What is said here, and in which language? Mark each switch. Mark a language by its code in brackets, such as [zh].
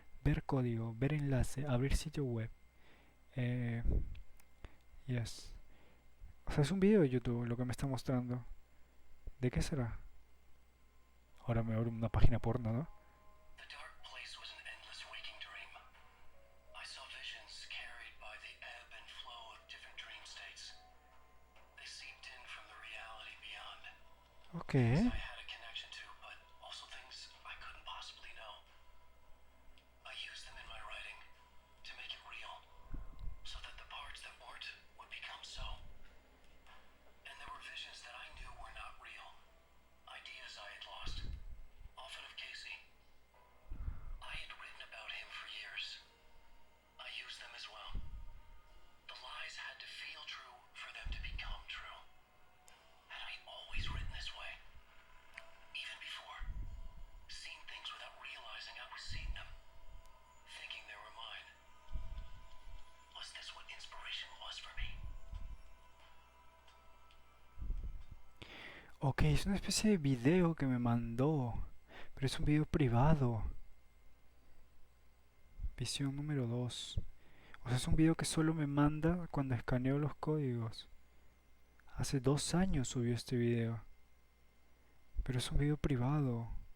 [es] Ver código, ver enlace, abrir sitio web. Eh, [en] yes. [es] O sea, es un video de YouTube lo que me está mostrando. ¿De qué será? Ahora me abre una página porno, ¿no? [en] The dark place was an endless waking dream. I saw visions carried by the ebb and flow of different dream states. They seeped in from the reality beyond. Ok. Things I had a connection to, but also things I couldn't possibly know. I used them in my writing to make it real, so that the parts that weren't would become so. And there were visions that I knew were not real. Ideas I had lost, often of Casey. I had written about him for years. I used them as well. The lies had to feel true for them to become true. Had I always written this way? Even before? Seen things without realizing I was seeing them? Thinking they were mine? Was this what inspiration was for me? [es] Ok, es una especie de video que me mandó. Pero es un video privado. Visión número 2. O sea, es un video que solo me manda cuando escaneo los códigos. Hace 2 años subió este video. Pero es un video privado.